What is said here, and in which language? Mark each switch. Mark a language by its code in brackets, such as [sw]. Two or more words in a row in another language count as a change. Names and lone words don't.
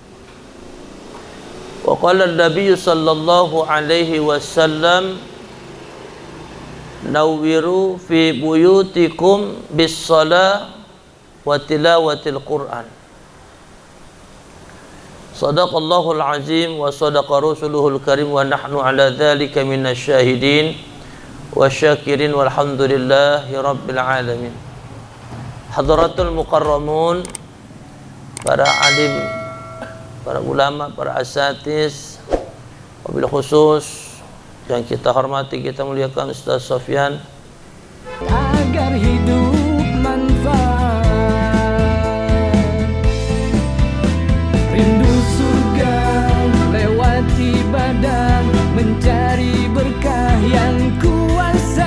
[ar] وقال النبي صلى الله عليه وسلم نوّروا في بيوتكم بالصلاة وتلاوة القرآن. صدق الله العظيم وصدق رسوله الكريم ونحن على ذلك من الشاهدين والشاكرين والحمد لله رب العالمين. حضرة المكرمون, [id] para alim, para ulama, para asatiz, [ar] وبالخصوص [id] yang kita hormati, kita muliakan Ustaz Sofyan. Agar hidup manfaat, rindu surga lewat ibadah, mencari berkah yang kuasa.